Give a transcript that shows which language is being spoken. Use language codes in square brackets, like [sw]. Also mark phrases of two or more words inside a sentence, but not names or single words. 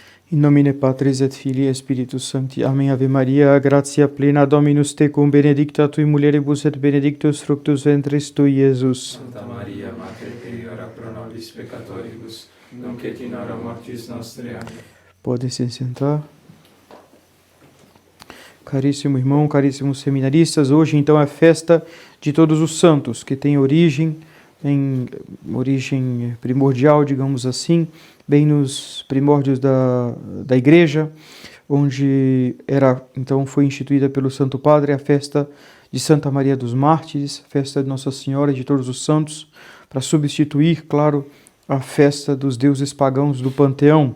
[la] In nomine Patris et Filii et Spiritus Sancti. Amen. Ave Maria, gratia plena, Dominus tecum, benedicta tui mulieribus et benedictus fructus ventris tui, Iesus. Santa Maria, Mater Dei, ora pro nobis peccatoribus, nunc et in hora mortis nostre. Amém. [pt] Pode se sentar. Caríssimo irmão, caríssimos seminaristas, hoje então é a festa de todos os santos, que tem origem primordial, digamos assim, bem nos primórdios da Igreja, onde então foi instituída pelo Santo Padre a festa de Santa Maria dos Mártires, festa de Nossa Senhora e de todos os santos, para substituir, claro, a festa dos deuses pagãos do panteão.